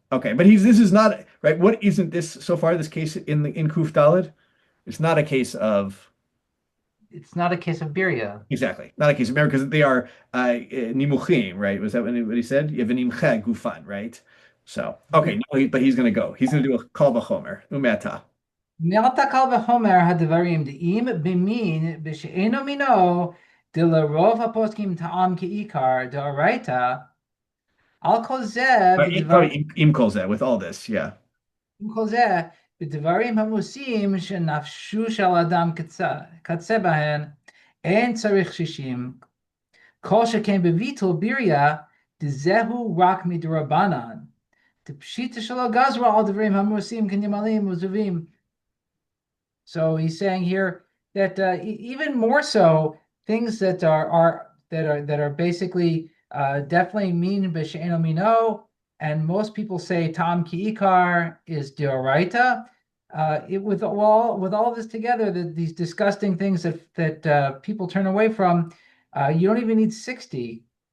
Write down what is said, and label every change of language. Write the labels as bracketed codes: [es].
[en] Okay, but this is not right. What isn't this so far? This case in Kuf Daled, it's not a case of It's not a case of Biryah. exactly not a case of marriage because they are nimuchim, right? Was that what he said? [he] Yevenimcha gufan, right? So okay, but he's going to go. [en] He's going to do a kal v'chomer umeta. [he] מעתה קל וחומר הדברים דאים במין בשאינו מינו דלרוב הפוסקים טעם כעיקר דאורייתא על כל זה [en] Probably [he] im kol zeh [en] with all this, yeah. [he] עם כל זה בדברים המוסים שנפשו של אדם קצה בהן אין צריך שישים כל שכן בביטול ביריה דזהו רק מדרבנן דפשיטא שלא גזרו על דברים המוסים כנמלים וזבים. [en] So he's saying here that even more so things that are basically definitely mean b'she'eno mino, and most people say [he] tam ki ikar [en] is deoraita. With all this together, these disgusting things that people turn away from, you don't even need 60.